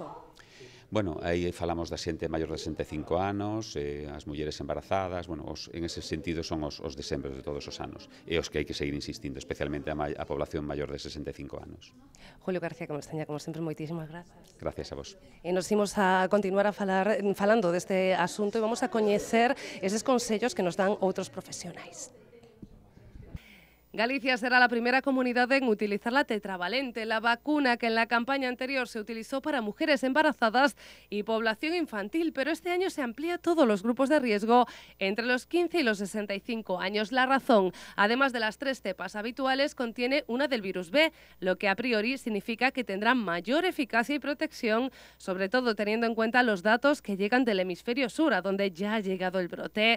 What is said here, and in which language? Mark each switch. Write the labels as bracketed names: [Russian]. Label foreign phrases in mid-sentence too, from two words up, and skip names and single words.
[Galician] Bueno, aí falamos da xente maior de 65 anos, as mulleres embarazadas, bueno, [Spanish] en ese sentido [Galician] son os de sempre de todos os anos, e os que hai que seguir insistindo, especialmente a población maior de 65 anos. Julio García Comesaña, como sempre, moitísimas grazas. [Spanish] Gracias a vos. [Galician] E nos imos a continuar falando deste asunto e vamos a coñecer eses consellos que nos dan outros profesionais. [Spanish] Galicia será la primera comunidad en utilizar la tetravalente, la vacuna que en la campaña anterior se utilizó para mujeres embarazadas y población infantil, pero este año se amplía a todos los grupos de riesgo entre los 15 y los 65 años. La razón, además de las 3 cepas habituales, contiene una del virus B, lo que a priori significa que tendrá mayor eficacia y protección, sobre todo teniendo en cuenta los datos que llegan del hemisferio sur, a donde ya ha llegado el brote.